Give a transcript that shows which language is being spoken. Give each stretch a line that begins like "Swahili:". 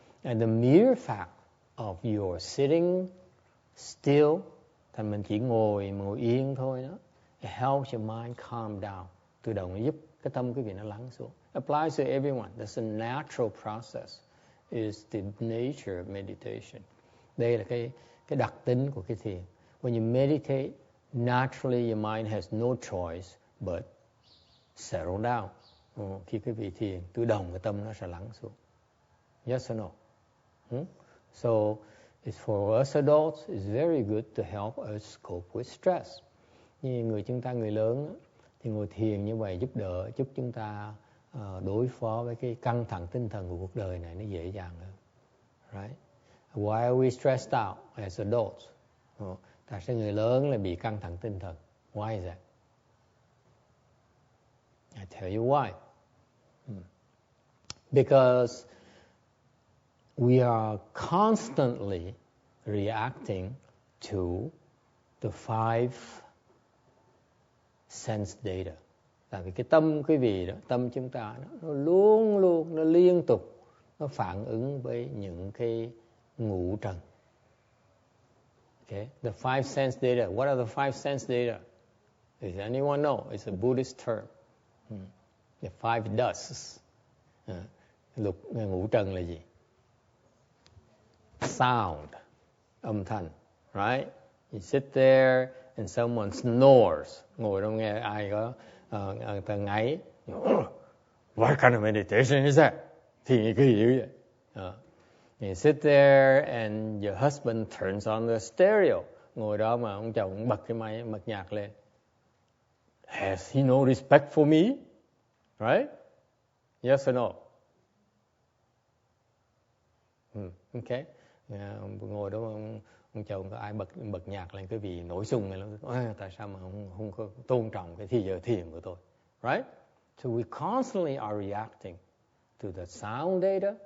English: And the mere fact of your sitting still,
Vietnamese: thành mình chỉ ngồi yên thôi đó.
English: It helps your mind calm down.
Vietnamese: Tự động nó giúp cái tâm quý vị nó lắng xuống.
English: Applies to everyone. That's a natural process. Is the nature of meditation.
Vietnamese: Đây là cái đặc tính của cái thiền.
English: When you meditate, naturally your mind has no choice but settle down.
Vietnamese: Khi quý vị thiền, tự động cái tâm nó sẽ lắng xuống.
English: Yes or no? So it's for us adults, it's very good to help us cope with stress.
Vietnamese: Như người lớn thì ngồi thiền như vậy giúp chúng ta đối phó với cái căng thẳng tinh thần của cuộc đời này nó dễ dàng hơn, right?
English: Why are we stressed out as adults?
Vietnamese: Tại sao người lớn lại bị căng thẳng tinh thần?
English: Why is that? I tell you why. Because we are constantly reacting to the 5 sense data.
Vietnamese: Tại vì cái tâm quý vị đó, tâm chúng ta nó luôn luôn, nó liên tục, nó phản ứng với những cái ngũ trần.
English: Okay, the five sense data. What are the five sense data? Does anyone know? It's a Buddhist term. The five dusts.
Vietnamese: Lục ngũ trần là gì? Sound, âm thanh, right?
English: You sit there and someone snores.
Vietnamese: Ngồi đó nghe ai có người ta ngáy.
English: What kind of meditation is that?
Vietnamese: Thì cái gì vậy?
English: You sit there and your husband turns on the stereo.
Vietnamese: Ngồi đó mà ông chồng bật cái máy bật nhạc lên.
English: Has he no respect for me? Right? Yes or no? Okay.
Vietnamese: Ngồi đó ông chồng có ai bật nhạc lên cái vì nổi sung này, tại sao mà không có tôn trọng cái thì giờ thiền của tôi?
English: Right? So we constantly are reacting to the sound data.